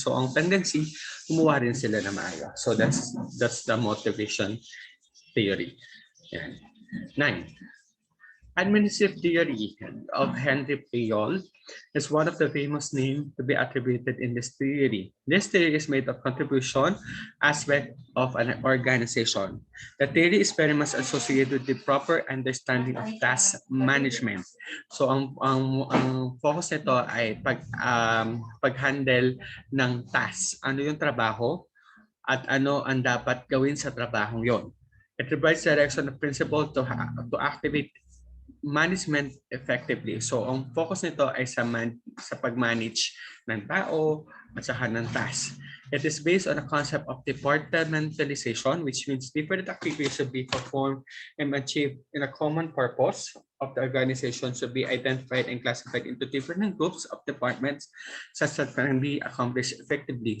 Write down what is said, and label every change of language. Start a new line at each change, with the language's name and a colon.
Filipino: So ang tendency, kumuha rin sila na maayos.
English: So that's the motivation theory. Yan. 9. Administrative theory of Henri is one of the famous names to be attributed in this theory. This theory is made of contribution aspect of an organization. The theory is very much associated with the proper understanding of task management.
Filipino: So ang focus nito ay pag-handle ng task. Ano yung trabaho at ano ang dapat gawin sa trabahong yon.
English: It provides direction of principle to activate management effectively.
Filipino: So ang focus nito ay sa pag-manage ng tao at saka ng task.
English: It is based on a concept of departmentalization, which means different activities should be performed and achieved in a common purpose of the organization should be identified and classified into different groups of departments such that can be accomplished effectively.